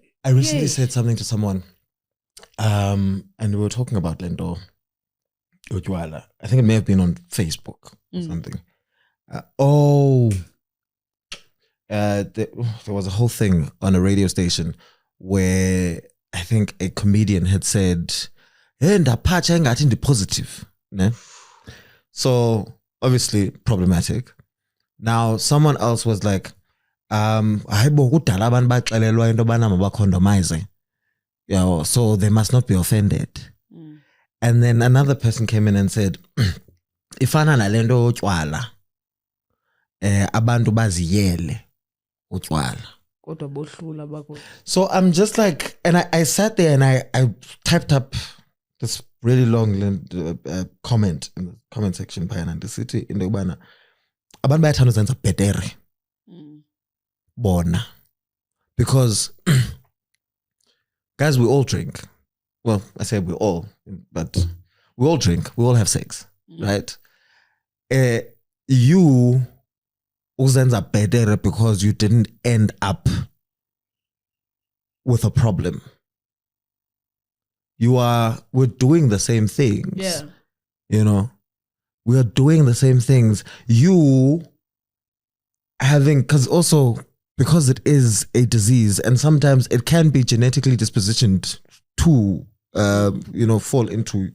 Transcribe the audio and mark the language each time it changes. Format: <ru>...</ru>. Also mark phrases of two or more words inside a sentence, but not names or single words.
<en>I recently said something to someone, and we were talking about Lendo Ojwala. I think it may have been on Facebook or something. There was a whole thing on a radio station where I think a comedian had said,</en> <xh>"Hey, ndapacha ngathi ndi positive." Ne?</xh> <en>So obviously problematic. Now someone else was like,</en> <xh>hayibo kudala abantu baxelelwa into bana mabacondomize.</xh> <en>Yeah, so they must not be offended. And then another person came in and said,</en> <xh>ifana nalento utywala. Abantu baziyele utywala.</xh> <en>So I'm just like, and I sat there and I typed up this really long comment in the comment section by an city in the Ubana.</en> <xh>Abantu bayathanda uzenza bhetere bona,</xh> <en>because guys, we all drink. Well, I say we all, but we all drink, we all have sex, right? You</en> <xh>uzenza bhetere</xh> <en>because you didn't end up with a problem. We're doing the same things. We are doing the same things. You having, because it is a disease and sometimes it can be genetically dispositioned to, fall into.</en>